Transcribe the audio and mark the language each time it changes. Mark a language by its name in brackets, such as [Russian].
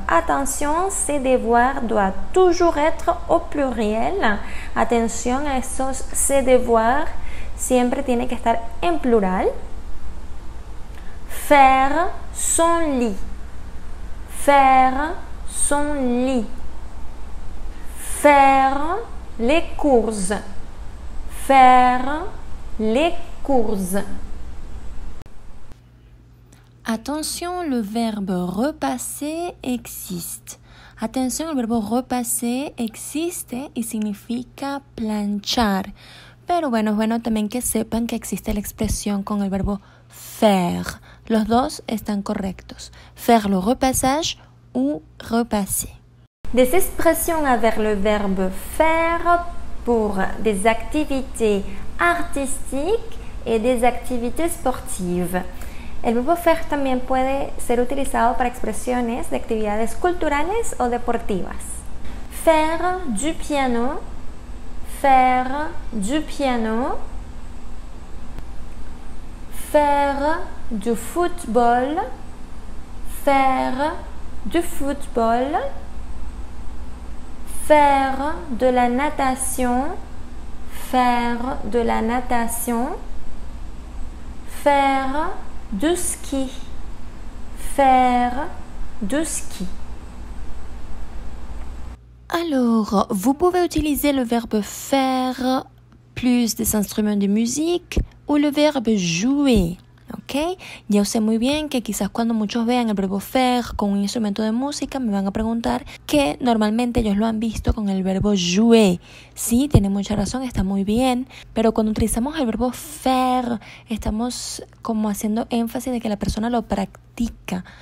[French] Attention, ses devoirs doit toujours être au pluriel. [Spanish] Atención a esos ses devoirs. Siempre tiene que estar en plural. [French] Faire son lit. Faire son lit. Faire les courses. Faire les courses. Attention, le verbe repasser existe. [Spanish] Atención, el verbo repasser existe y significa planchar. Pero bueno, es bueno también que sepan que existe la expresión con el verbo faire. Los dos están correctos. [French] Faire le repassage ou repasser. Des expressions avec le verbe faire pour des activités artistiques et des activités sportives. [Spanish] El verbo faire también puede ser utilizado para expresiones de actividades culturales o deportivas. [French] Faire du piano. Faire du piano. Faire du football. Faire du football. Faire de la natation. faire de la natation, faire du ski, faire du ski. Alors, vous pouvez utiliser le verbe faire plus des instruments de musique [Spanish] o el verbo jouer, ¿ok? Ya sé muy bien que quizás cuando muchos vean el verbo faire con un instrumento de música me van a preguntar que normalmente ellos lo han visto con el verbo jouer. Sí, tiene mucha razón, está muy bien, pero cuando utilizamos el verbo faire estamos como haciendo énfasis de que la persona lo practica.